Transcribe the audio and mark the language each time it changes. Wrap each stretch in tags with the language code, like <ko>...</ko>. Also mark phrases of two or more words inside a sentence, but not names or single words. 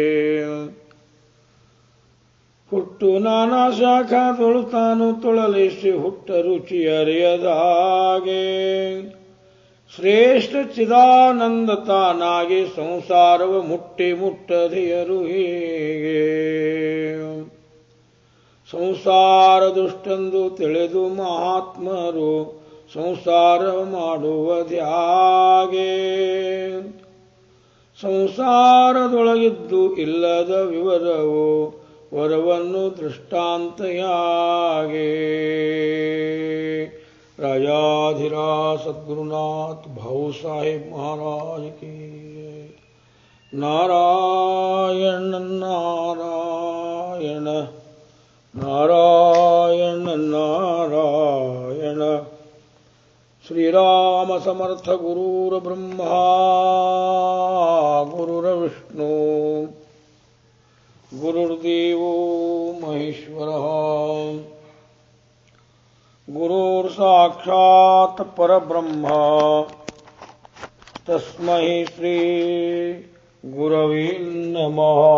<kn>ಹುಟ್ಟು ನಾನಾ ಶಾಖಾದೊಳು ತಾನು ತೊಳಲಿಸಿ ಹುಟ್ಟ ರುಚಿ ಅರಿಯದಾಗೆ ಶ್ರೇಷ್ಠ ಚಿದಾನಂದ ತಾನಾಗಿ ಸಂಸಾರವ ಮುಟ್ಟಿ ಮುಟ್ಟದೆಯರು ಹೀಗೆ ಸಂಸಾರ ದುಷ್ಟೆಂದು ತಿಳಿದು ಮಹಾತ್ಮರು ಸಂಸಾರ ಮಾಡುವುದ್ಯಾಗೆ ಸಂಸಾರದೊಳಗಿದ್ದು ಇಲ್ಲದ ವಿವರವು ವರವನ್ನು ದೃಷ್ಟಾಂತಯಾಗೆ</kn> <hi>राजाधिराज सद्गुरुनाथ भाऊ साहेब महाराज की</hi> <sa>नारायण नारायण नारायण नारायण श्री राम समर्थ गुरुर ब्रह्मा गुरुर विष्णु गुरुर्देवो महेश्वरः गुरुर् साक्षात् परब्रह्म तस्मै श्री गुरवे नमः।</sa>